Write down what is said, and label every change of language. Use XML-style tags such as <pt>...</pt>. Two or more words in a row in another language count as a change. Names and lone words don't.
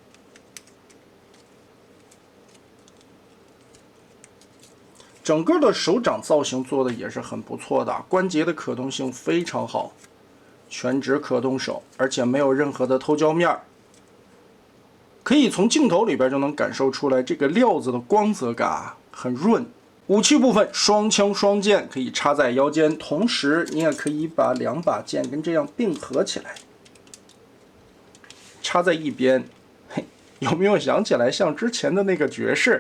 <zh>整個的手掌造型做的也是很不錯的，關節的可动性非常好，全指可动手，而且没有任何的偷胶面，可以从鏡頭裡邊就能感受出來，這個料子的光澤感很潤。武器部分，雙槍雙劍可以插在腰間，同時你也可以把2把剑跟这樣并合起來，插在一邊。有沒有想起來像之前的那個爵士？</zh>